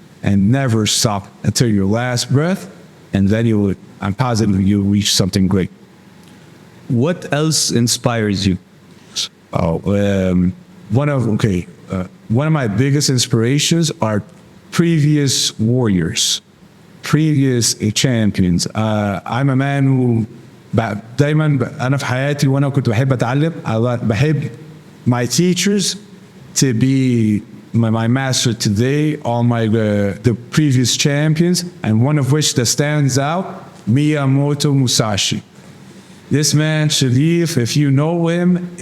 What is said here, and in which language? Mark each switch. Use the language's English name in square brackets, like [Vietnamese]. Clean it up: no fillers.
[English] And never stop until your last breath, and then I'm positive you'll reach something great. What else inspires you? One of my biggest inspirations are previous warriors, previous champions. I'm a man who [Arabic] دايما أنا في حياتي وأنا كنت بحب أتعلم. [English] بحب my teachers to be my master today, all the previous champions, and one of which that stands out, Miyamoto Musashi. This man, Sharif, if you know him,